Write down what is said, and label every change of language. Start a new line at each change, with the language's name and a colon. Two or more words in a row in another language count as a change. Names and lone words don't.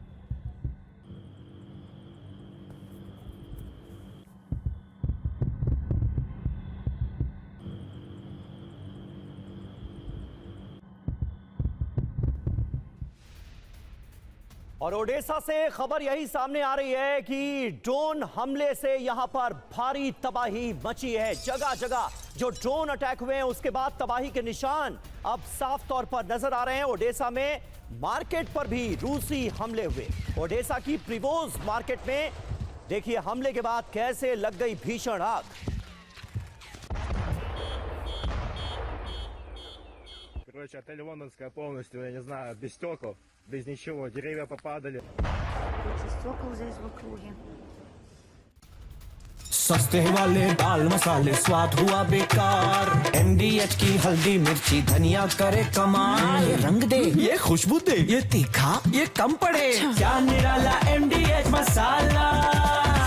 Hindi: और ओडेसा से खबर यही सामने आ रही है कि ड्रोन हमले से यहां पर भारी तबाही मची है। जगह जगह जो ड्रोन अटैक हुए हैं उसके बाद तबाही के निशान अब साफ तौर पर नजर आ रहे हैं। ओडेसा में मार्केट पर भी रूसी हमले हुए। ओडेसा की प्रिवोज मार्केट में देखिए हमले के बाद कैसे लग गई भीषण आग।
Russian: Короче, отель Лондонская полностью, я не знаю, без стекол, без ничего, деревья попадали. Куча стекол здесь в округе.
Hindi: सस्ते वाले दाल मसाले स्वाद हुआ बेकार। MDH की हल्दी मिर्ची धनिया करे कमाल। ये रंग दे, ये खुशबू दे, ये तीखा, ये कम पड़े। क्या निराला MDH मसाला।